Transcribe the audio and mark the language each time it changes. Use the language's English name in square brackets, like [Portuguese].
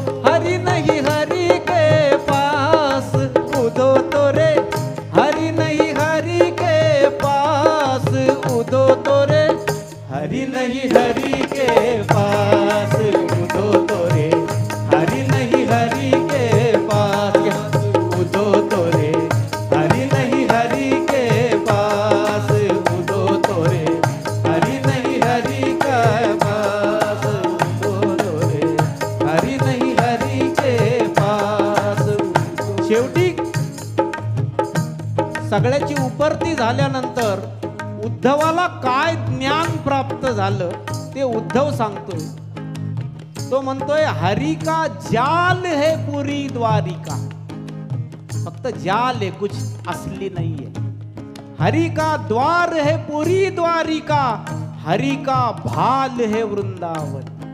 [Hindi] हरि नहीं हरि के पास, उधो तोरे हरि नहीं हरि के पास, उधो तोरे हरि नहीं हरि के पास, उधो तोरे हरि नहीं हरि के पास, उधो तोरे हरि नहीं हरि के पास, उधो तोरे हरि नहीं हरि के पास, उधो तोरे हरि नहीं हरि के पास। [Marathi] शेवटी सगळ्याची उपरती झाल्यानंतर उद्धवाला काय ज्ञान प्राप्त झालं ते उद्धव सांगतोय। तो म्हणतोय [Hindi] हरि का जाल है पूरी द्वारिका, फक्त जाल है, कुछ असली नहीं है। हरि का द्वार है पूरी द्वारिका, हरि का भाल है वृंदावन।